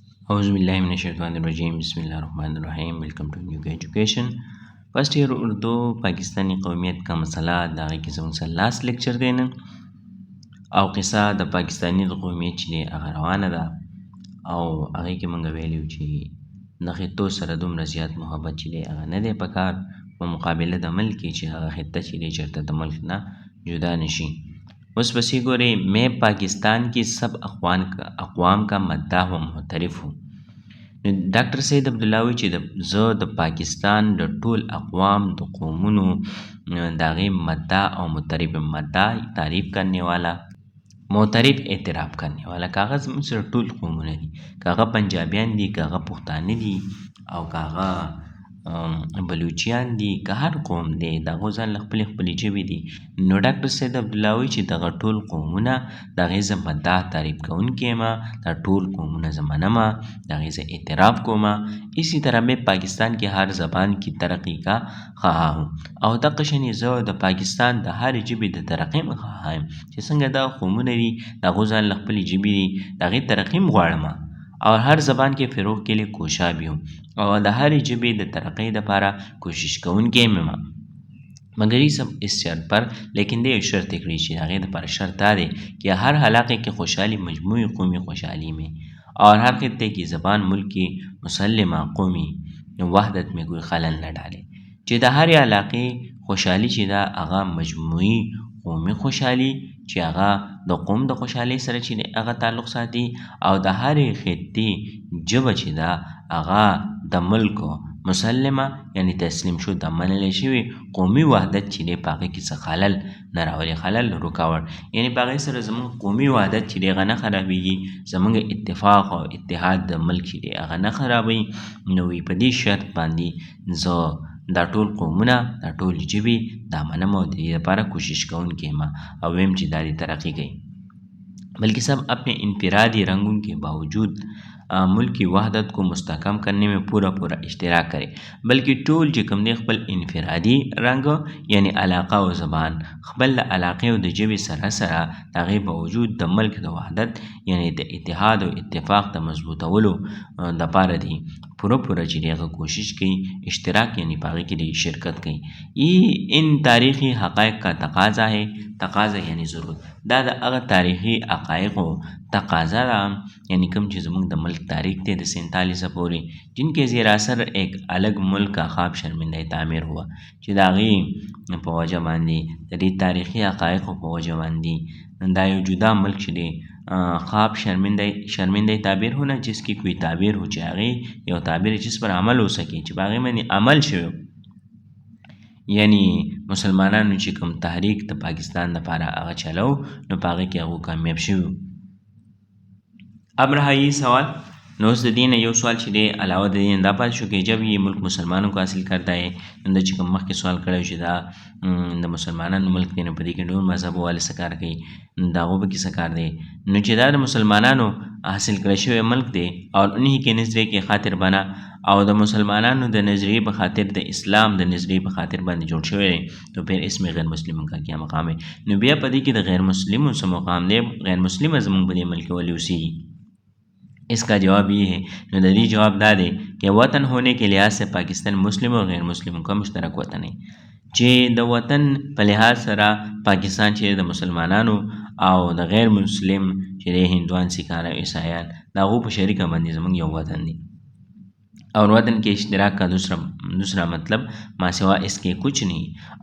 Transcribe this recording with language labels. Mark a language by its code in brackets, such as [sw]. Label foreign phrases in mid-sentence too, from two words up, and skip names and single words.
[ar] اعوذ باللہ من الشیطان الرجیم بسم اللہ الرحمن الرحیم [en] welcome to new education first year Urdu [ur] پاکستانی قومیت کا مسئلہ [ps] د هغې کې زموږ سره لاست لیکچر دی نن او قصه د پاکستاني د قومیت چې دی هغه روانه ده او هغې کې موږ ویلي وو چې د خطو سره دومره زیات محبت چې دی هغه نه دی پکار په مقابله د ملک کې چې هغه خطه چې دی چېرته د ملک نه جدا نشي. [ur] اس پسی گورے میں پاکستان کی سب اقوام کا مداح و معترف ہوں. [ps] ډاکټر سید عبدالله وی چې زه د پاکستان د ټول اقوام د قومونو د هغې مداح او معترف. [ur] مداح تعریف کرنے والا، معترف اعتراف کرنے والا. [ps] که هغه زموږ سره ټول قومونه دي، که هغه پنجابیان دي، که هغه پښتانه دي او که هغه بلوچیان دي، که هر قوم دی د هغو ځان له خپلې خپلې ژبې دي، نو ډاکټر سید عبدالله وایي چې دغه ټول قومونه د هغې زه مداح تعریف کوونکی یم، دا ټول قومونه زه منم، د هغې زه اعتراف کوم. [ur] اسی طرح میں پاکستان کی ہر زبان کی ترقی کا خواہاں ہوں. [ps] او دغه شانې زه د پاکستان د هرې ژبې د ترقۍ هم خواهان یم چې څنګه دغه قومونه دي د هغو ځان له خپلې ژبې دي د هغې ترقي هم غواړم [ur] اور ہر زبان کے فروغ کے لیے کوشاں بھی ہوں [ps] اور د هرې ژبې د ترقۍ دپاره کوشش کوونکی یم. [ur] مگر یہ سب اس شرط پر، [ps] لیکن دے شرط کړي چې د هغې دپاره شرط دا دی [ur] کہ ہر علاقے کی خوشحالی مجموعی قومی خوشحالی میں اور ہر خطے کی زبان ملک کی مسلمہ قومی وحدت میں کوئی خلل نہ ڈالے. [ps] چې د هرې علاقې خوشحالي چې دا هغه مجموعي قومي خوشحالي چې هغه د قوم د خوشحالۍ سره چې هغه تعلق ساتي او د هرې خطې ژبه چې دا هغه د ملک مسلمه یعنی تسلیم شو د منلی شوي قومي وحدت چې دی په هغې کې څه خلل نه راولي، خلل رکاوټ یعنی په هغې سره زموږ قومي وحدت چې دی هغه نه خرابېږي، زموږ اتفاق او اتحاد د ملک چې دی هغه نه خرابوي. نو وی په دې شرط باندې زه دا ټول قومونه دا ټول ژبې دا منم او د دې لپاره کوشش کوونکی یم او ویم چې دا دې ترقي کوي. [ur] بلکہ سب اپنے انفرادی رنگوں کے باوجود ملک کی وحدت کو مستحکم کرنے میں پورا اشتراک کرے. [ps] بلکہ ټول چې کوم دی خپل انفرادي رنګ یعنی علاقه او زبان خپل د علاقې او د ژبې سره سره د هغې باوجود د ملک د وحدت یعنی د اتحاد او اتفاق د مضبوطولو دپاره دی پورا چې دی هغه کوشش کوي، اشتراک یعنی په هغې کې دی شرکت کوي. [ur] یہ ان تاریخی حقائق کا تقاضا ہے، تقاضا یعنی ضرورت، [ps] دا د هغه تاریخي حقایقو تقاضا ده یعنی کوم چې زموږ د ملک تاریخ دی د 47 پورې [ur] جن کے زیر اثر ایک الگ ملک کا خواب شرمندہ تعمیر ہوا [ps] چې د هغې په وجه باندې د دې تاریخي حقایقو په وجه باندې دا یو جدا ملک چې دی [ur] خواب شرمندہ تعبیر ہونا جس کی کوئی تعبیر ہو [ps] چې هغې یو تعبیر [ur] جس پر عمل ہو سکے [ps] چې په هغې باندې عمل شوی یعنی مسلمانانو چې کوم تحریک د پاکستان دپاره هغه چلو نو په هغې کې هغو کامیاب شوي. [ur] اب رہا یہ سوال، [ps] نو اس د دین یو سوال چې دی علاوه د دین دا پاتې شو [ur] کہ جب یہ ملک مسلمانوں کو حاصل کرتا ہے [ps] نو د چې کوم مخکې سوال کړی چې دا د مسلمانانو ملک دی نو په دې کې ډول مذهب والے څه کار کوي، د هغو په کې څه کار دی. نو چې دا د مسلمانانو حاصل کړی شوی ملک دی [ur] اور انہی کے نظریے کے خاطر بنا [ps] او د مسلمانانو د نظریې په خاطر د اسلام د نظریې په خاطر باندې جوړ شوی دی [ur] تو پھر اس میں غیر مسلموں کا کیا مقام ہے. [ps] نو بیا په دې کې د غیر مسلموں څه مقام دی، غیر مسلمه زموږ په دې ملک ولې اوسېږي. [ur] اس کا جواب یہ ہے، [ps] نو د دې جواب دا دی [ur] کہ وطن ہونے کے لحاظ سے پاکستان مسلم اور غیر مسلموں کا مشترک وطن ہے. [ps] چې د وطن په لحاظ سره پاکستان چې د مسلمانانو او د غیر مسلم چې د هندوان سکان او عیسایان د هغو په شریکه باندې زموږ یو وطن دی. [ur] اور وطن کے اشتراک کا دوسرا مطلب ما سوا اس کے کچھ نہیں.